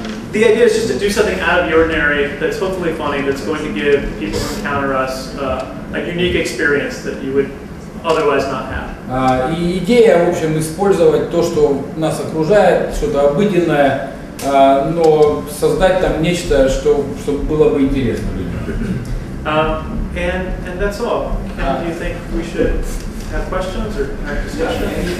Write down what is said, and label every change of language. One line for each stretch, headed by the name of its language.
English: The idea is just to do something out of the ordinary that's hopefully funny, that's going to give people who encounter us a unique experience that you would otherwise not have.
Russian: И идея, в общем, использовать то, что нас окружает, что-то обыденное, но создать там нечто, что было бы интересно людям.
English: And that's all. Ken, do you think we should have questions or have discussion?